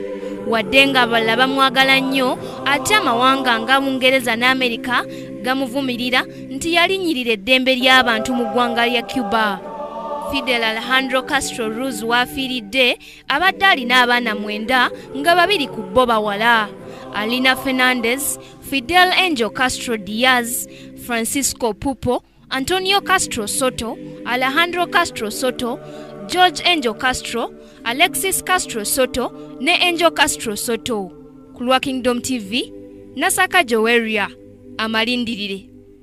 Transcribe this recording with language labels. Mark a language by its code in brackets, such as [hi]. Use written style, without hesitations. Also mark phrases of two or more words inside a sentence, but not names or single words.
[lg] Wadde nga abalala bamwagala nnyo ate amawanga nga Bungereza n'Amerika gamuvumirira nti yalinyirira eddembe ly'abantu mu ggwanga lya Cuba. Fidel Alejandro Castro Ruz waafiiridde abadde alina abaana 9 nga 2 ku bo bawala. Alina Fernandez, Fidel Angel Castro Diaz, Francisco Pupo, Antonio Castro Soto, Alejandro Castro Soto, George Angel Castro, Alexis Castro Soto ne Angel Castro Soto. Ku lwa Kingdom TV, Nasaka Joweria, amalindirire.